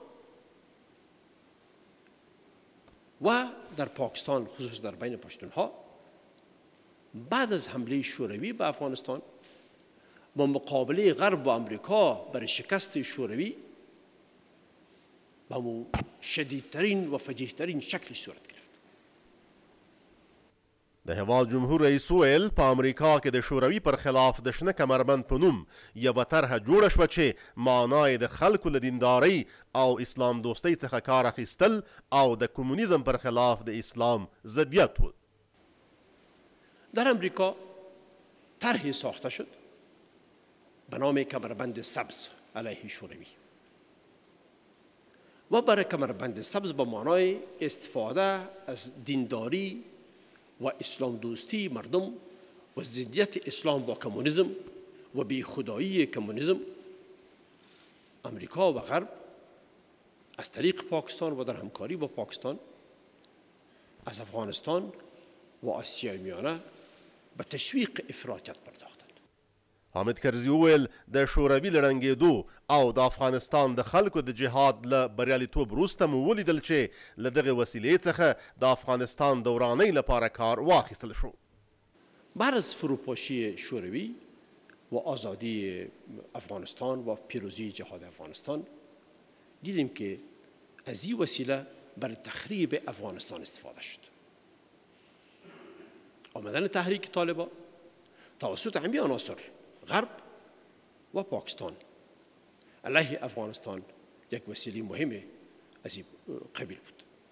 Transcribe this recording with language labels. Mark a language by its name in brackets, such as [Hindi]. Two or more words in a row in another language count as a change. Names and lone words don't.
[Persian] و در پاکستان خصوصا در بین پشتونها بعد از حمله شوروی به افغانستان با مقابله غرب و امریکا برای شکست شوروی با شدیدترین و فجیحترین شکل صورت گرفت. [Pashto] د هیواد جمهور رئیس ویل په امریکا کې د شوروي پر خلاف د شنه کمربند په نوم یوه طرحه جوړه شوه چې معنی د خلکو له دیندارۍ او اسلام دوستۍ څخه کار اخیستل او د کمونیزم پر خلاف د اسلام ضدیت و. [Persian] در امریکا طرحی ساخته شد به نام کمربند سبز علیه شوروی و برای کمربند سبز با معنای استفاده از دینداری و اسلام دوستی مردم و ضدیت اسلام با کمونیسم و بی خدایی کمونیسم امریکا و غرب از طریق پاکستان و در همکاری با پاکستان از افغانستان و آسیای میانه به تشویق افراطیت پرداختند. [Pashto] حامد کرزي وویل د شوروي له ړنګېدو او د افغانستان د خلکو د جهاد له بریالیتوب وروسته مو ولیدل چې له دغې وسیلې څخه د افغانستان د ورانۍ لپاره کار واخیستل شو. [Persian] بعد از فروپاشی شوروی و آزادی افغانستان و پیروزی جهاد افغانستان دیدیم که از این وسیله برای تخریب افغانستان استفاده شد. آمدن تحریک طالبان، توسط همین عناصر غرب و پاکستان علیه افغانستان یک وسیله مهمه از این قبیل بود.